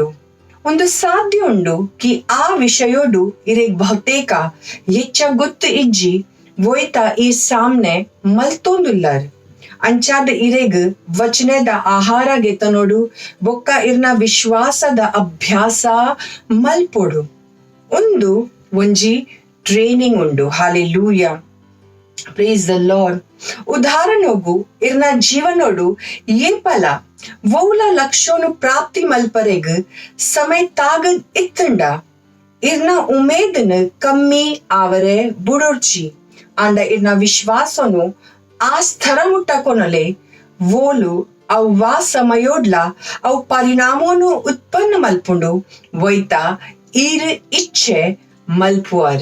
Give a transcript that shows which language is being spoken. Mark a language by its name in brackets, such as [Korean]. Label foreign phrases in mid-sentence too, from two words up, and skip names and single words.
[Tulu] ಒಂದು ಸಾಧ್ಯ ಉಂಡು ಕಿ ಆ ವಿಷಯೋಡು ಇರೇಗ್ ಬಹುತೇಕ ಹೆಚ್ಚ ಗೊತ್ತು ಇಜ್ಜಿ ವೋಯ್ತ ಈ ಸಾಮ್ನೆ ಮಲ್ತೊಂದುಲ್ಲಾರ್. ಅಂಚಾದ ಇರೇಗ್ ವಚನದ ಆಹಾರ ಗೆತನೋಡು ಬೊಕ್ಕ ಇರ್ನ ವಿಶ್ವಾಸದ ಅಭ್ಯಾಸ ಮಲ್ಪೊಡು ಒಂದು ಒಂಜಿ ಟ್ರೈನಿಂಗ್ ಉಂಡು. ಹಾಲೆಲೂಯಾ. [English] Praise the Lord. [Tulu] ಉದಾಹರಣೆಗೂ ಇರ್ನ ಜೀವನೋಡು ಏಪಲ ವೌಲ ಲಕ್ಷೋನು ಪ್ರಾಪ್ತಿ ಮಲ್ಪರೆಗ್ ಸಮಯ ತಾಗದ್ ಇತ್ತಂಡ ಇರ್ನ ಉಮೇದನ್ ಕಮ್ಮಿ ಆವರೆ ಬುಡೋರ್ಚಿ ಆಂಡ ಇರ್ನ ವಿಶ್ವಾಸನು ಆ ಸ್ಥರ ಮುಟ್ಟಕೊನಲೆ ವೋಲು ಅವ್ವಾ ಸಮಯೋಡ್ಲ ಅವು ಪರಿಣಾಮೋನು ಉತ್ಪನ್ನ ಮಲ್ಪುಂಡು ವೈತ ಈರ್ ಇಚ್ಛೆ ಮಲ್ಪುವರ್.